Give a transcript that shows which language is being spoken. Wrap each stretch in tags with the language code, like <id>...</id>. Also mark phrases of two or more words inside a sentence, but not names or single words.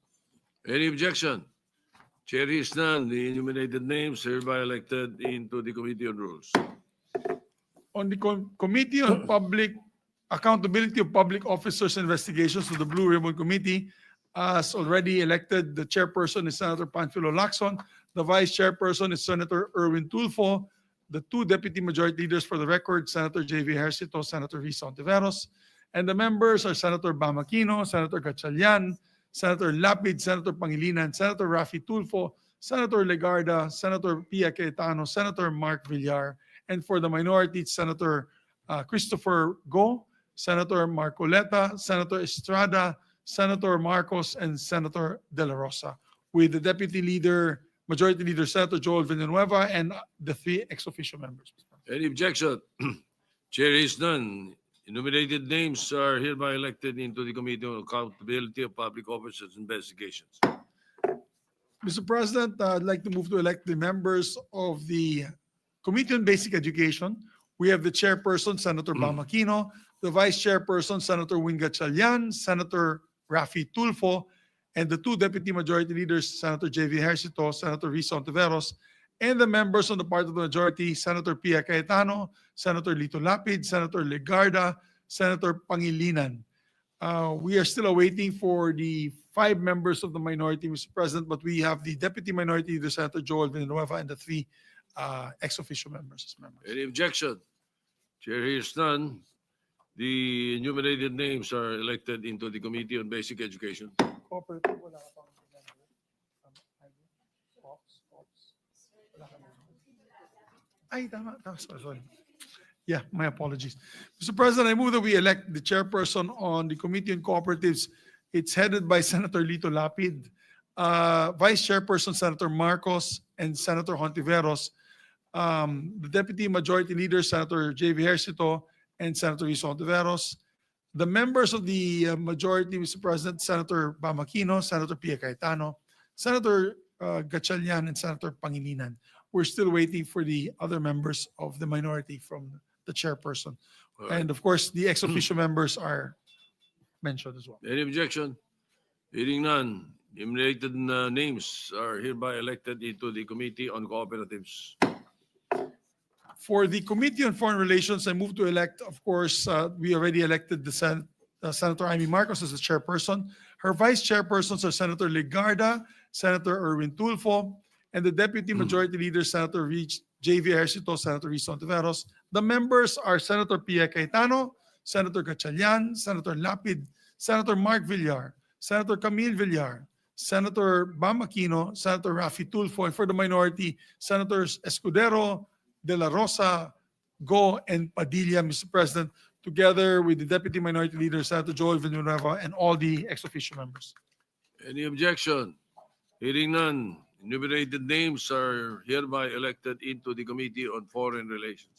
<en>Any objection? Chair hears none. The enumerated names are hereby elected into the Committee on Rules. On the Committee on Public Accountability of Public Officers and Investigations of the Blue Ribbon Committee, as already elected, the chairperson is Senator Panfilo Lacson. The vice chairperson is Senator Erwin Tulfo. The 2 deputy majority leaders for the record, Senator J.V. Ejercito, Senator Risa Ontiveros. And the members are Senator Bam Aquino, Senator Gatchalian, Senator Lapid, Senator Pangilinan, Senator Rafi Tulfo, Senator Legarda, Senator Pia Cayetano, Senator Mark Villar, and for the minority, Senator Christopher Go, Senator Marcoleta, Senator Estrada, Senator Marcos, and Senator De La Rosa, with the Deputy Leader, Majority Leader, Senator Joel Villanueva, and the 3 ex-officio members. Any objection? Chair hears none. Enumerated names are hereby elected into the Committee on Accountability of Public Officers and Investigations. Mr. President, I'd like to move to elect the members of the Committee on Basic Education. We have the chairperson, Senator Bam Aquino, the vice chairperson, Senator Win Gatchalian, Senator Rafi Tulfo, and the 2 deputy majority leaders, Senator J.V. Ejercito, Senator Risa Ontiveros, and the members on the part of the majority, Senator Pia Cayetano, Senator Lito Lapid, Senator Legarda, Senator Pangilinan. We are still awaiting for the 5 members of the minority, Mr. President, but we have the deputy minority leader, Senator Joel Villanueva, and the 3 ex-officio members as members. Any objection? Chair hears none. The enumerated names are elected into the Committee on Basic Education.</en> <tl>Ay, tama.</tl> <en>Sorry. Yeah, my apologies. Mr. President, I move that we elect the chairperson on the Committee on Cooperatives. It's headed by Senator Lito Lapid, Vice Chairperson Senator Marcos, and Senator Hontiveros. The Deputy Majority Leader, Senator J.V. Ejercito, and Senator Risa Ontiveros. The members of the majority, Mr. President, Senator Bam Aquino, Senator Pia Cayetano, Senator Gatchalian, and Senator Pangilinan. We're still waiting for the other members of the minority from the chairperson. All right. And of course, the ex-officio members are mentioned as well. Any objection? Hearing none. Enumerated names are hereby elected into the Committee on Cooperatives. For the Committee on Foreign Relations, I move to elect, of course, we already elected the Senator Amy Marcos as the chairperson. Her vice chairpersons are Senator Legarda, Senator Erwin Tulfo, and the Deputy Majority Leader, Senator J.V. Ejercito, Senator Rizo Ontiveros. The members are Senator Pia Cayetano, Senator Gatchalian, Senator Lapid, Senator Mark Villar, Senator Camille Villar, Senator Bam Aquino, Senator Rafi Tulfo, and for the minority, Senators Escudero, De La Rosa, Go, and Padilla, Mr. President, together with the Deputy Minority Leader, Senator Joel Villanueva, and all the ex-officio members. Any objection? Hearing none, enumerated names are hereby elected into the Committee on Foreign Relations.</en>